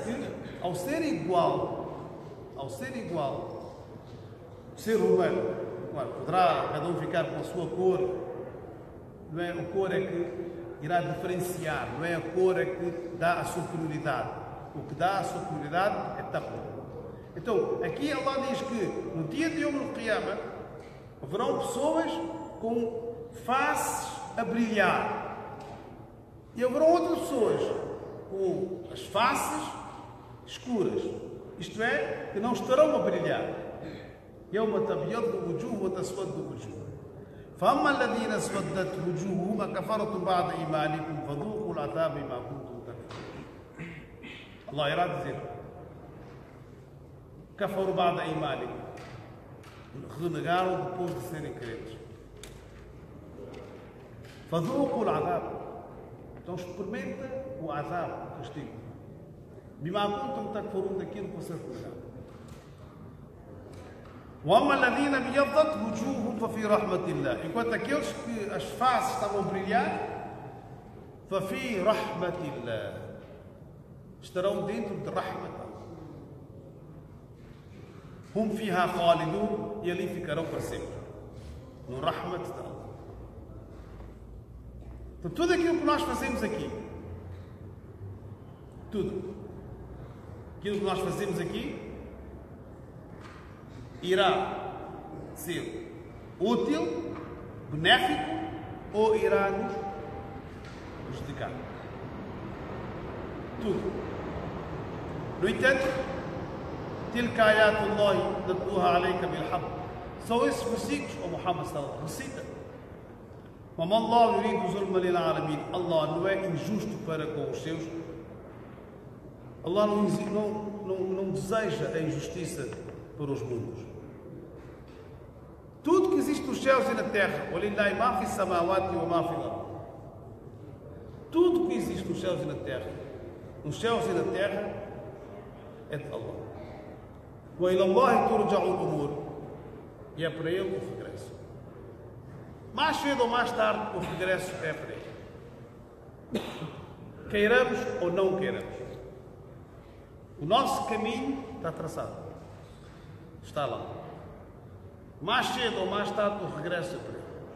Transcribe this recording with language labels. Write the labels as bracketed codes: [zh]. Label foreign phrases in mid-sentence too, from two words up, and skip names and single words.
[pt] Que ao ser igual, o ser humano, claro, poderá cada um ficar com a sua cor, não é? A cor é que irá diferenciar, não é a cor é que dá a superioridade. O que dá a superioridade é taqwa. Então, aqui Allah diz que no dia de [ar] يوم القيامة [pt] haverão pessoas com faces a brilhar e haverão outras pessoas com as faces escuras, isto é, que não estarão a brilhar. [ar] يوم تبيض وجوه وتسود وجوه فأما الذين اسودت وجوههم أكفرتم بعد إيمانكم فذوقوا العذاب بما كنتم تكفرون. [pt] الله irá dizer: [ar] كفروا بعد إيمانكم, [pt] renegaram depois de serem crentes. [ar] فذوقوا العذاب, [pt] então experimenta o azab, o castigo. [ar] بما كنتم تكفرون, [pt] daquilo que vocês renegaram. [ar] وَأَمَّا الَّذِينَ بِيَضَّتْ وُجُوهُهُمْ فَفِي رَحْمَةِ اللَّهِ, [pt] enquanto aqueles que as faces estavam a brilhar, [ar] فَفِي رَحْمَةِ اللَّهِ, [pt] estarão dentro de Rahmat. [ar] هُمْ فِيهَا خَالِدُونَ, [pt] e ali ficarão para sempre, no Rahmat de Allah. Então tudo aquilo que nós fazemos aqui, tudo aquilo que nós fazemos aqui irá ser útil, benéfico ou irá nos prejudicar. Tudo. No entanto, [ar] تلك آيات الله نتلوها عليك بالحق, [pt] são esses versículos, o Muhammad sallallahu recita. [ar] وما الله يريد ظلما للعالمين, [pt] Allah não é injusto para com os seus. Allah não deseja a injustiça para os mundos. Tudo que existe nos céus e na terra, [ar] ولله ما في السماوات وما في الأرض, [pt] tudo que existe nos céus e na terra, é de Allah. [ar] وإلى الله ترجع الأمور, [pt] e é para Ele o regresso. Mais cedo ou mais tarde, o regresso é para Ele. Queiramos ou não queiramos, o nosso caminho está traçado, está lá. Mais cedo ou mais tarde, o regresso é para Ele.